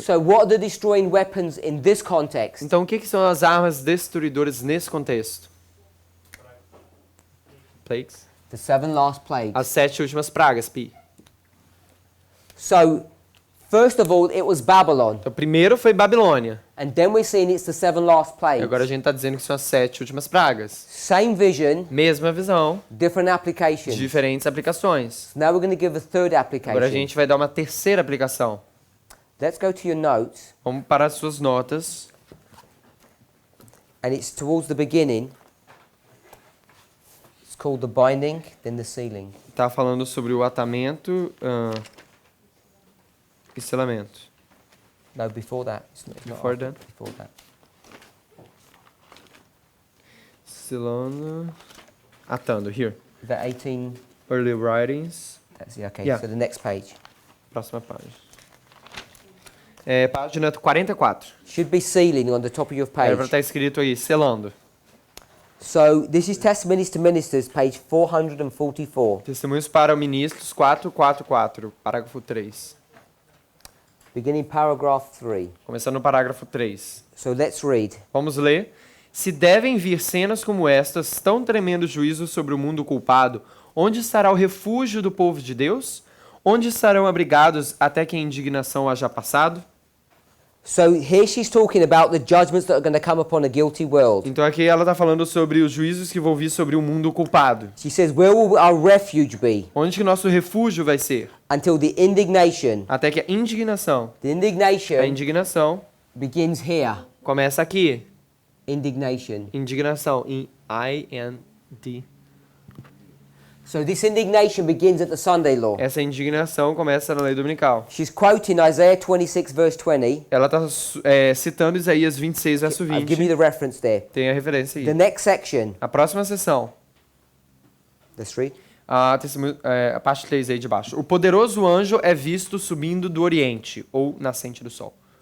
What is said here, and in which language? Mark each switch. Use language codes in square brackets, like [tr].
[en] So what are the destroying weapons in this context? [pt] Então, o que são as armas destruidoras nesse contexto? [en] Plagues? The 7 last plagues. [pt] As 7 últimas pragas, Pi. [en] So, first of all, it was Babylon. [pt] Então, primeiro foi Babilônia. [en] And then we're seeing it's the 7 last [pt] E [en] plagues. [pt] agora a gente está dizendo que são as 7 últimas pragas. [en] Same vision, [pt] Mesma visão, [en] different applications. [pt] diferentes aplicações. [en] Now we're going to give a third application. [pt] Agora a gente vai dar uma terceira aplicação. [en] Let's go to your notes. [pt] Vamos para as suas notas. [en] And it's towards the beginning. It's called the binding, then the sealing. [pt] Está falando sobre o atamento e selamento. [en] No, before that. It's not Before after, that? Before that. [pt] Selando. Atando, here. [en] Is that 18? Early Writings. That's it, okay. Yeah. So the next page. [pt] Próxima página. Página 44. [en] Should be sealing on the top of your [pt] Era [en] page. [pt] para estar escrito aí, selando. [en] So this is Testimonies to Ministers, page 444. [pt] Testemunhos para ministros, 444, parágrafo 3. [en] Beginning paragraph 3. [pt] Começando no parágrafo 3. [en] So let's read. [pt] Vamos ler. Se devem vir cenas como estas, tão tremendo juízo sobre o mundo culpado, onde estará o refúgio do povo de Deus? Onde estarão abrigados até que a indignação haja passado? [en] So here she's talking about the judgments that are going to come upon a guilty world. [pt] Então aqui ela está falando sobre os juízos que vão vir sobre o mundo culpado. [en] She says, where will our refuge be? [pt] Onde que nosso refúgio vai ser? [en] Until the indignation. [pt] Até que a indignação. [en] The indignation [pt] A indignação [en] begins here. [pt] começa aqui. [en] Indignation. [pt] Indignação, em I-N-D. [en] So this indignation begins at the Sunday law. [pt] Essa indignação começa na lei dominical. [en] She's quoting Isaiah 26 verse 20. [pt] Ela está citando Isaías 26, verso [en] I've given you [pt] 20. [en] the reference there. [pt] Tem a referência [en] The [pt] aí. [en] next section. [pt] A próxima sessão, [en] Let's read. [pt] a parte 3 aí de baixo. O poderoso anjo é visto subindo do oriente, ou nascente do sol.